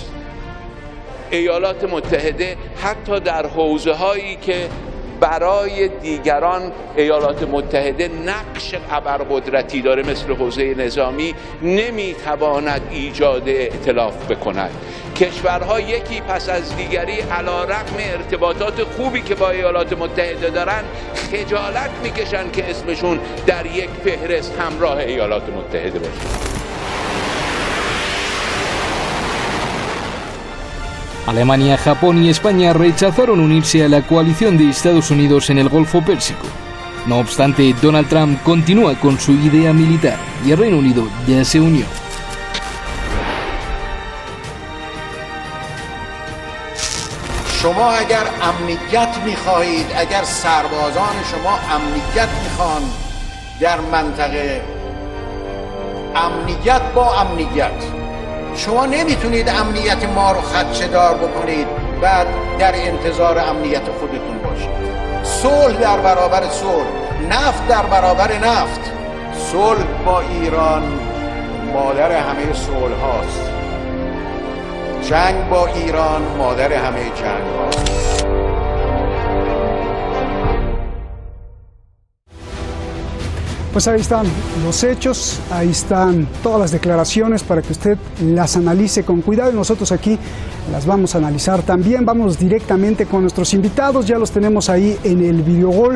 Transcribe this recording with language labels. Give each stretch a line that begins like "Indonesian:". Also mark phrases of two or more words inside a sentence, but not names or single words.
Persian: ایالات متحده حتی در حوزه هایی که برای دیگران ایالات متحده نقش ابرقدرتی داره، مثل حوزه نظامی، نمیتواند ایجاد ائتلاف بکند. کشورها یکی پس از دیگری علی رغم ارتباطات خوبی که با ایالات متحده دارن خجالت میکشن که اسمشون در یک فهرست همراه ایالات متحده باشه.
Spanish: Alemania, Japón y España rechazaron unirse a la coalición de Estados Unidos en el Golfo Pérsico. No obstante, Donald Trump continúa con su idea militar y el Reino Unido ya se unió.
Persian: شما اگر امنیت میخواهید، اگر سربازان شما امنیت میخوان در منطقه، امنیت با امنیت، شما نمیتونید امنیت ما رو خدشه‌دار بکنید بعد در انتظار امنیت خودتون باشید. صلح در برابر صلح، نفت در برابر نفت. صلح با ایران مادر همه صلح هاست، جنگ با ایران مادر همه جنگ هاست.
Spanish: Pues ahí están los hechos, ahí están todas las declaraciones para que usted las analice con cuidado y nosotros aquí las vamos a analizar también. Vamos directamente con nuestros invitados, ya los tenemos ahí en el Videogol.